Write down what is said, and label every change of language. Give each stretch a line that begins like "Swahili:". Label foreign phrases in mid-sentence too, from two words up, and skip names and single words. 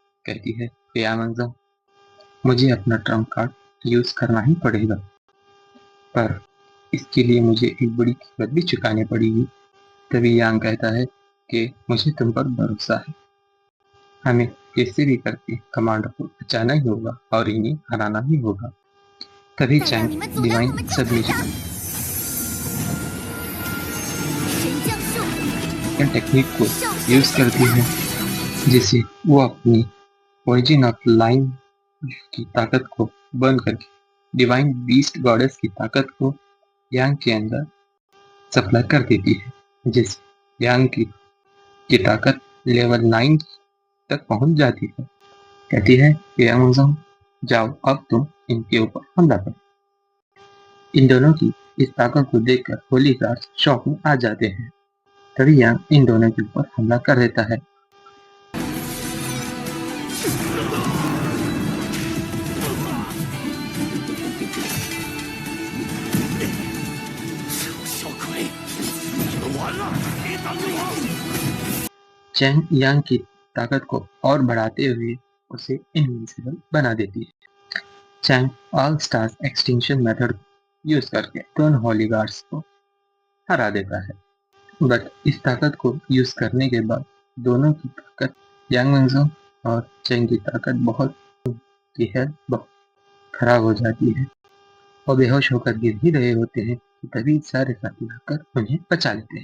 Hindi: कहती है कि यामंगज़ो, मुझे अपना
English: trump card use
Hindi: करना ही पड़ेगा, पर इसके लिए मुझे एक बड़ी कीमत भी चुकानी पड़ेगी। तभी यांग कहता है कि मुझे तुम पर भरोसा है, हमें कैसे भी करके कमांडर को बचाना ही होगा और इन्हें हराना ही होगा। तभी
Chinese: 再让
Hindi: चैंग
Chinese: 你们阻挡我
Hindi: डिवाइन
Chinese: 们救队
Hindi: सबमिशन
Chinese: 长！神降术，
Hindi: टेक्निक को
Chinese: 兽
Hindi: यूज
Chinese: 神
Hindi: करती
Chinese: 显
Hindi: है,
Chinese: 战！
Hindi: जिससे वो अपनी
English: origin of line
Hindi: की ताकत को बर्न करके
English: divine beast goddess
Hindi: की ताकत को यांग के अंदर सप्लाई कर देती है, जिससे यांग की ताकत लेवल 9 तक पहुंच जाती है। कहती है कि यामंगज़ो, जाओ अब तुम इनके ऊपर हमला करो। इन दोनों की इस ताकत को देखकर
English: holy guards
Hindi: शॉक में आ जाते हैं। तभी यांग इन दोनों के ऊपर हमला कर देता है।
Chinese: 小鬼，你们完了！别挡着我！
Hindi: चैंग यांग की ताकत को और बढ़ाते हुए उसे इनविंसिबल बना देती है। चैंग
English: all stars extinction method use
Hindi: करके दोनों
English: holy guards
Hindi: को हरा देता है। बट इस ताकत को यूज करने के बाद दोनों की ताकत, यामंगज़ो और चैंग की ताकत बहुत की हेल्थ बहुत खराब हो जाती है और बेहोश होकर गिर ही रहे होते हैं कि तभी सारे साथी आकर उन्हें बचा लेते हैं।